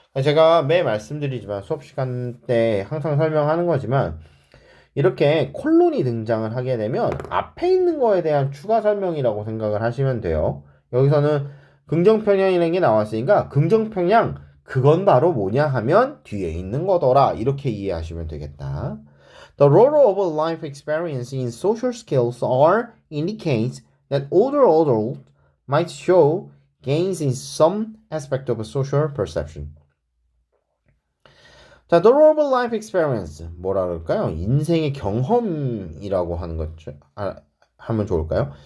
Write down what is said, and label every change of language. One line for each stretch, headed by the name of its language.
Korean: 제가 매 말씀드리지만 수업 시간 때 항상 설명하는 거지만 이렇게 콜론이 등장을 하게 되면 앞에 있는 거에 대한 추가 설명이라고 생각을 하시면 돼요. 여기서는 긍정 편향이라는 게 나왔으니까 긍정 편향 그건 바로 뭐냐 하면 뒤에 있는 거더라 이렇게 이해하시면 되겠다.
English: The role of life experience in social skills are indicates that older adults might show gains in some aspect of social perception.
Korean: 자,
English: the role of life experience
Korean: 뭐라 그럴까요? 인생의 경험이라고 하는 거죠. 하면 좋을까요?